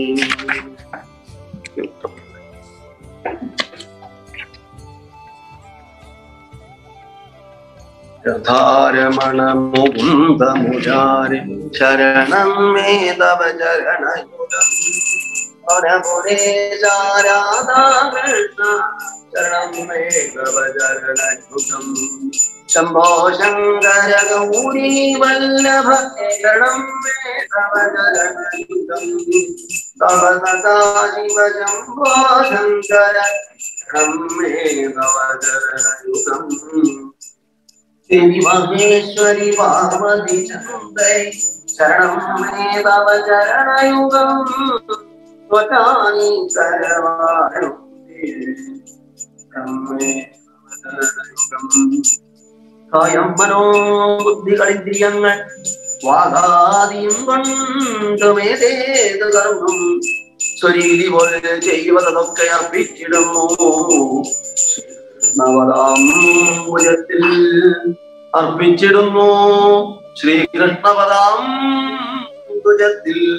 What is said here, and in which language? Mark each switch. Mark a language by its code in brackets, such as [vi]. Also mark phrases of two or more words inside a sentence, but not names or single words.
[sa] രഥാരമണ മുകുന്ദ മുരാരി ശരണം മേ തവ ചരണയുഗം രാധാകൃഷ്ണ ശരണം മേ തവ ചരണയുഗം ശംഭോ ശങ്കര ഗൗരീ വല്ലഭ ശരണം മേ തവ ചരണയുഗം തവ സദാ ശിവ ശംഭോ ശങ്കര ശരണം മേ തവ ചരണയുഗം देवी महेश्वरी पार्वती चंदे शरणं मे तव चरणयुगं त्वचानि करवाणुते मे तव चरणयुगं कायं मनो बुद्धिकलिन्द्रियങ്ങൾ [ml] വാഗാദിയും കൊണ്ടുമേതേത് കർമ്മം സ്വരീതി പോലെ ചെയ്യുവതൊക്കെ അർപ്പിച്ചിടുന്നു. നവദാംബുജത്തിൽ അർപ്പിച്ചിടുന്നു ശ്രീകൃഷ്ണപദാംബുജത്തിൽ.